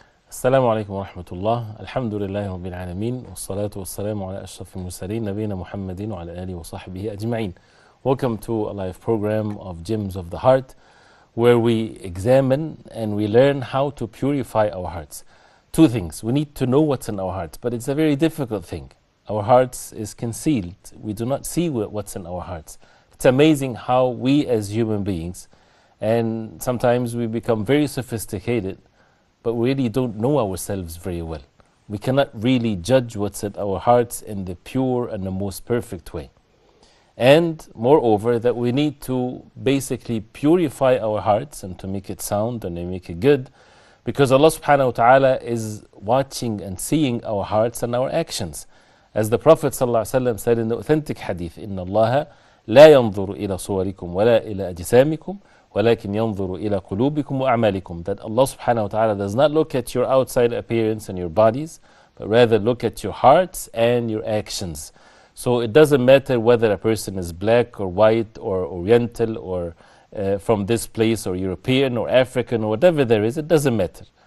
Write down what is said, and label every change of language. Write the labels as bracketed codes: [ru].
[ar] السلام عليكم ورحمة الله. الحمد لله رب العالمين والصلاة والسلام على أشرف المرسلين نبينا محمد وعلى آله وصحبه أجمعين. [en] Welcome to a live program of Gems of the Heart, where we examine and we learn how to purify our hearts. Two things. We need to know what's in our hearts, but it's a very difficult thing. Our hearts is concealed. We do not see what's in our hearts. It's amazing how we as human beings, and sometimes we become very sophisticated, but we really don't know ourselves very well. We cannot really judge what's in our hearts in the pure and the most perfect way. And moreover, that we need to basically purify our hearts and to make it sound and to make it good, because Allah subhanahu wa ta'ala is watching and seeing our hearts and our actions. As the Prophet ﷺ said in the authentic hadith, [ar] إِنَّ اللَّهَ لَا يَنظُرُ إِلَى صُوَرِكُمْ وَلَا إِلَى أَجْسَامِكُمْ وَلَكِنْ يَنظُرُ إِلَى قُلُوبِكُمْ وَأَعْمَالِكُمْ. [en] That Allah subhanahu wa ta'ala does not look at your outside appearance and your bodies, but rather look at your hearts and your actions. So it doesn't matter whether a person is black or white or oriental or from this place or European or African or whatever there is, it doesn't matter.